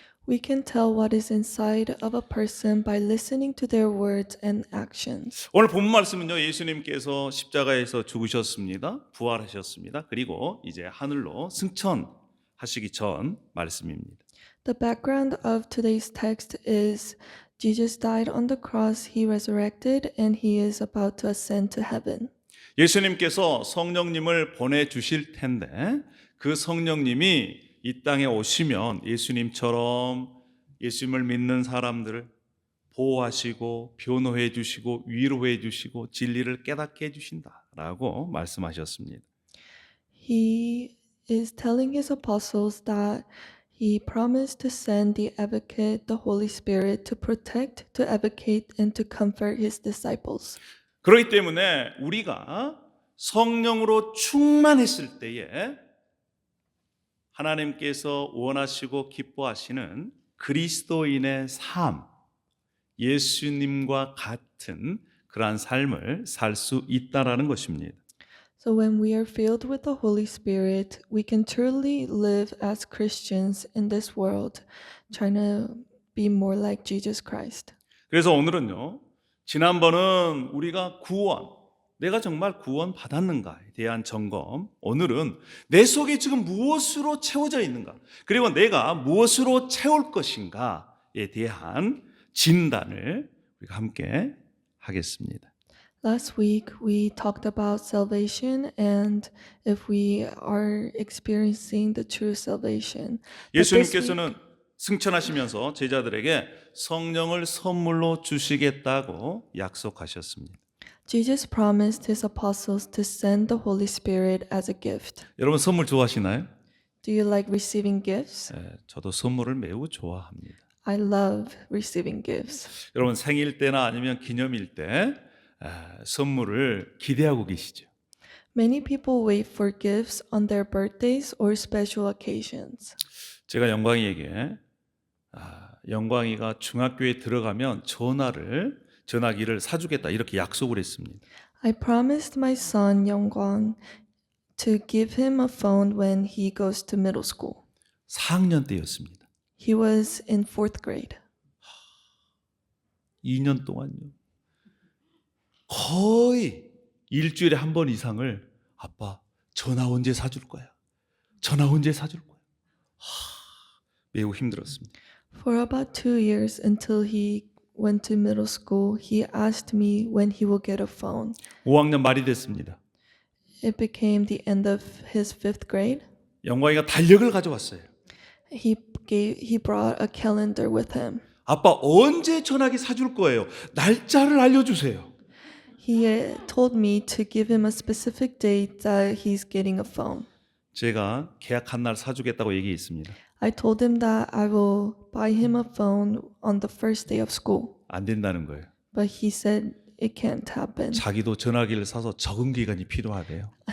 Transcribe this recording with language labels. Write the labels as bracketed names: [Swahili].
[English] We can tell what is inside of a person by listening to their words and actions. [Korean] 오늘 본 말씀은요. 예수님께서 십자가에서 죽으셨습니다. 부활하셨습니다. 그리고 이제 하늘로 승천하시기 전 말씀입니다. [English] The background of today's text is Jesus died on the cross, he resurrected, and he is about to ascend to heaven. [Korean] 예수님께서 성령님을 보내주실 텐데 그 성령님이 이 땅에 오시면 예수님처럼 예수님을 믿는 사람들을 보호하시고 변호해 주시고 위로해 주시고 진리를 깨닫게 해주신다라고 말씀하셨습니다. [English] He is telling his apostles that he promised to send the advocate, the Holy Spirit, to protect, to advocate, and to comfort his disciples. [Korean] 그렇기 때문에 우리가 성령으로 충만했을 때에 하나님께서 원하시고 기뻐하시는 그리스도인의 삶, 예수님과 같은 그러한 삶을 살 수 있다라는 것입니다. [English] So when we are filled with the Holy Spirit, we can truly live as Christians in this world, trying to be more like Jesus Christ. [Korean] 그래서 오늘은요, 지난번은 우리가 내가 정말 구원 받았는가에 대한 점검, 오늘은 내 속에 지금 무엇으로 채워져 있는가, 그리고 내가 무엇으로 채울 것인가에 대한 진단을 우리가 함께 하겠습니다. [English] Last week, we talked about salvation and if we are experiencing the true salvation. But this week, [Korean] 예수님께서는 승천하시면서 제자들에게 성령을 선물로 주시겠다고 약속하셨습니다. [English] Jesus promised his apostles to send the Holy Spirit as a gift. [Korean] 여러분 선물 좋아하시나요? [English] Do you like receiving gifts? [Korean] 저도 선물을 매우 좋아합니다. [English] I love receiving gifts. [Korean] 여러분 생일 때나 아니면 기념일 때 선물을 기대하고 계시죠? [English] Many people wait for gifts on their birthdays or special occasions. [Korean] 제가 영광이에게 영광이가 중학교에 들어가면 전화기를 사주겠다 이렇게 약속을 했습니다. [English] I promised my son Yongguang to give him a phone when he goes to middle school. [Korean] 4학년 때였습니다. [English] He was in 4th grade. [Korean] 2년 동안요. 거의 일주일에 한 번 이상을 아빠 전화 언제 사줄 거야? 전화 언제 사줄 거예요? 매우 힘들었습니다. [English] For about 2 years until he went to middle school, he asked me when he will get a phone. [Korean] 5학년 말이 됐습니다. [English] It became the end of his 5th grade. [Korean] 영광이가 달력을 가져왔어요. [English] He brought a calendar with him. [Korean] 아빠 언제 전화기 사줄 거예요? 날짜를 알려주세요. [English] He told me to give him a specific date that he's getting a phone. [Korean] 제가 계약한 날 사주겠다고 얘기했습니다. [English] I told him that I will buy him a phone on the first day of school. [Korean] 안 된다는 거예요. [English] But he said it can't happen. [Korean] 자기도 전화기를 사서 적응 기간이 필요하대요.